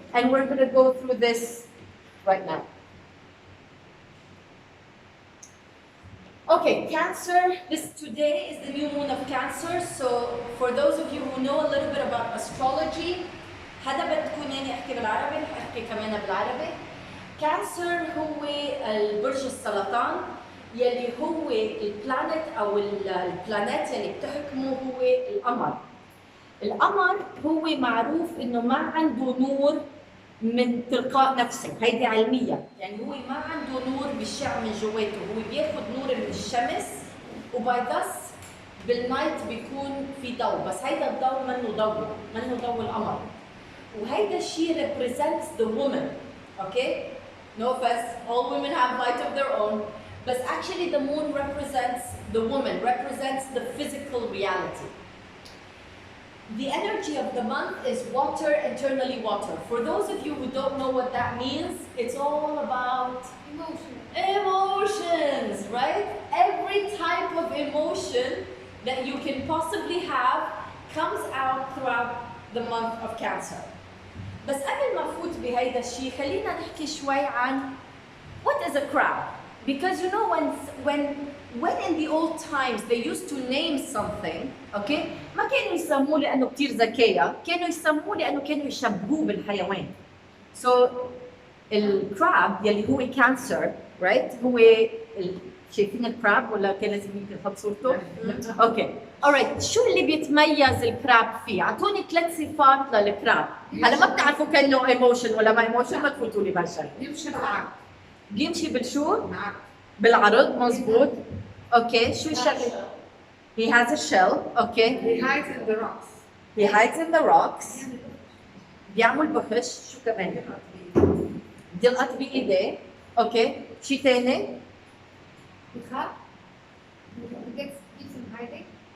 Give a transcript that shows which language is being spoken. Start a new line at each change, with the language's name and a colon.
English: And we're going to go through this right now. Okay, Cancer. Today is the new moon of Cancer. So for those of you who know a little bit about astrology,
Arabic: هذا بدكم يعني احكي بالعربي، احكي كمان بالعربي. كانسر هو البرج السرطان يلي هو البلانت او البلانات يلي بتحكمه هو القمر. القمر هو معروف انه ما عنده نور من تلقاء نفسه، هيدي علميا، يعني هو ما عنده نور بيشع من جواته، هو بياخذ نور من الشمس وباي ذس بالنايت بيكون في ضوء، بس هيدا الضوء منه ضوء القمر. وهيدا الشيء
English: represents the woman, okay? No offense, all women have light of their own, but actually the moon represents the woman, represents the physical reality. The energy of the month is water, internally water. For those of you who don't know what that means, it's all about emotions, right? Every type of emotion that you can possibly have comes out throughout the month of Cancer.
Arabic: بس قبل ما فوت بهيدا الشيء خلينا نحكي شوي عن
English: what is a crab, because you know when in the old times they used to name something, okay,
Arabic: ما كانوا يسموه لانه كثير ذكيه، كانوا يسموه لانه كانوا يشبهوه بالحيوان. So الكراب يلي هو كانسر right هو شايفين الكراب ولا كان لازم نحط صورته؟ اوكي alright. شو اللي بيتميز الكراب فيه؟ اعطوني 3 صفات للكراب. هلا ما بتعرفوا كانه ايموشن ولا ما ايموشن، ما تفوتوا لي بهالشيء. بيمشي بالشو؟ بالعرض، مزبوط. اوكي شو الشغله؟
English: He has a shell. Okay. He hides in the rocks. He hides in the rocks.
Arabic: بيعمل بخش. شو كمان؟ بيلقط بايديه. اوكي شيء ثاني؟ بيخاف.
English: He keeps on hiding.